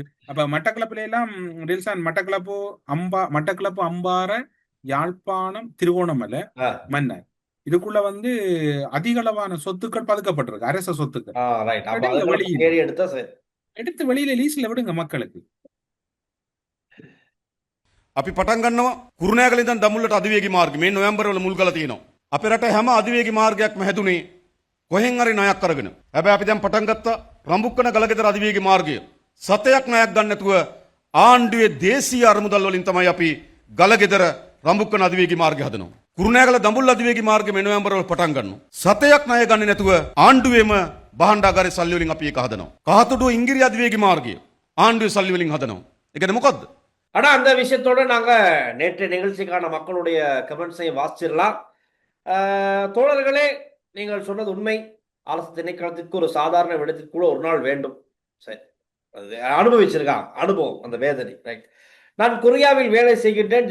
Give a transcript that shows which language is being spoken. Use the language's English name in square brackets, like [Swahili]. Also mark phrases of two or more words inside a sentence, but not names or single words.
[Tamil] அப்ப மட்டக்களப்பில எல்லாம் டில்சான் மட்டக்களப்பு அம்பார யாழ்ப்பாணம் திருகோணமலை மன்னர் இதுக்குள்ள அதிகளவான சொத்துக்கள் பதுக்கப்பட்டிருக்கு, அரச சொத்துக்கள். எடுத்து வெளியில லீஸ்ல விடுங்க மக்களுக்கு. [Sinhala] අපි පටන් ගන්නවා කුරුණෑගල ඉඳන් දඹුල්ලට අධිවේගී මාර්ගය මේ නොවැම්බර් වල මුල් කරලා තියෙනවා. අපේ රට හැම අධිවේගී මාර්ගයක්ම හැදුනේ කොහෙන් හරි ණයක් අරගෙන. හැබැයි අපි දැන් පටන් ගත්තා රඹුක්කන ගලගෙදර අධිවේගී මාර්ගය. සතයක් ණයක් ගන්න නැතුව ආණ්ඩුවේ දේශීය අරමුදල් වලින් තමයි අපි ගලගෙදර රඹුක්කන අධිවේගී මාර්ගය හදනවා. කුරුණෑගල දඹුල්ල අධිවේගී මාර්ගය මේ නොවැම්බර් වල පටන් ගන්නවා. සතයක් ණය ගන්නේ නැතුව ආණ්ඩුවේම බහණ්ඩාගාරේ සල්ලි වලින් අපි ඒක හදනවා. කහතුඩුව ඉංගිරිය අධිවේගී මාර්ගය ආණ්ඩුවේ සල්ලි වලින් හදනවා. ඒකද මොකද්ද? [Tamil] ஆனா அந்த விஷயத்தோட நாங்க நேற்று நிகழ்ச்சிக்கான மக்களுடைய கமெண்ட்ஸையும் வாசிச்சிடலாம். தோழர்களே, நீங்கள் சொன்னது உண்மை. அரசு திணைக்களத்திற்கு ஒரு சாதாரண விடத்திற்கு கூட ஒரு நாள் வேண்டும். சரி, அது அனுபவிச்சிருக்கான், அனுபவம், அந்த வேதனை. ரைட். நான் கொரியாவில் வேலை செய்கின்றேன்.